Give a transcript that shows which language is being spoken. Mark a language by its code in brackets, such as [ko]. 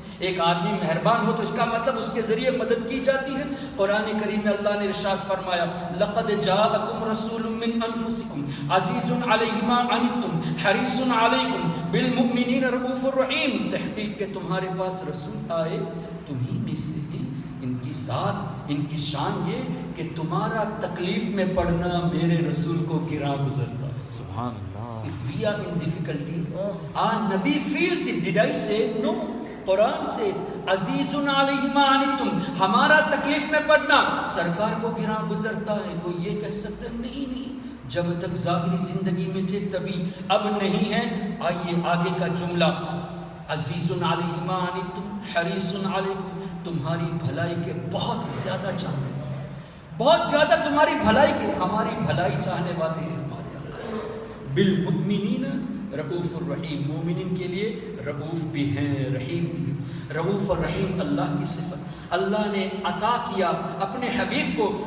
[ur] ایک آدمی مہربان ہو تو اس کا مطلب اس کے ذریعے مدد کی جاتی ہے۔ قرآن کریم میں اللہ نے ارشاد فرمایا [ar] لقد جاءکم رسول من انفسکم عزیز علیہ ما عنتم حریص علیکم بالمؤمنین رؤوف الرحیم، [ur] تحقیق کہ تمہارے پاس رسول آئے تمہیں میں سے ہیں، ان کی ذات ان کی شان یہ کہ تمہارا تکلیف میں پڑنا میرے رسول کو گراں گزرتا ہے۔ سبحان اللہ۔ [en] If we are in difficulties, our Nabi feels it. Did I say no? [ur] Quran says [ar] عزیز علیہ ما عنتم، [ur] ہمارا تکلیف میں پڑنا سرکار کو گراں گزرتا ہے۔ کوئی یہ کہہ سکتا ہے نہیں، جب تک ظاہری زندگی میں تھے تبھی، اب نہیں ہے۔ آئیے آگے کا جملہ، [ar] عزیز علیہ ما عنتم حریص علیکم، [ur] تمہاری بھلائی کے بہت زیادہ چاہنے والے، بہت زیادہ تمہاری بھلائی کے، ہماری بھلائی چاہنے والے ہیں ہمارے اللہ۔ [ar] بالمؤمنین رؤوف الرحیم، [ur] مومنین کے لیے رؤوف بھی ہیں رحیم بھی ہیں۔ رؤوف اور رحیم اللہ کی صفت، اللہ نے عطا کیا اپنے حبیب کو،